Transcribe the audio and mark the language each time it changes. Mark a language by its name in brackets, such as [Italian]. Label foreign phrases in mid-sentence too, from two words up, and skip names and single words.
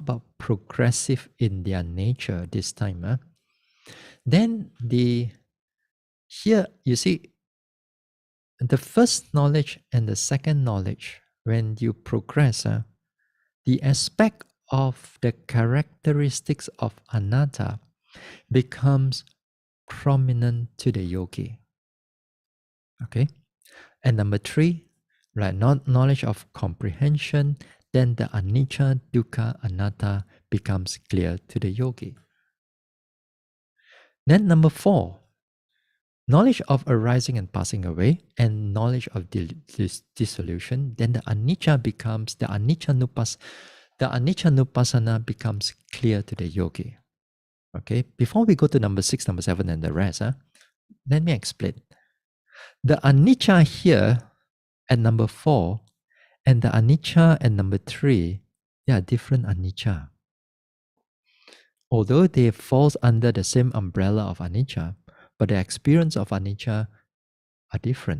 [English] about progressive in their nature this time, then here you see the first knowledge and the second knowledge, when you progress, the aspect of the characteristics of anatta becomes prominent to the yogi. Okay? And number 3, right, knowledge of comprehension, then the [Pali] anicca, dukkha, anatta [English] becomes clear to the yogi. Then number 4, knowledge of arising and passing away, and knowledge of dissolution, then the anicca becomes, the [Pali] anicca nupassana [English] becomes clear to the yogi. Okay, before we go to number 6, number 7, and the rest, let me explain. The anicca here at number 4 and the anicca at number 3, they are different anicca. Although they fall under the same umbrella of anicca, but the experience of anicca are different.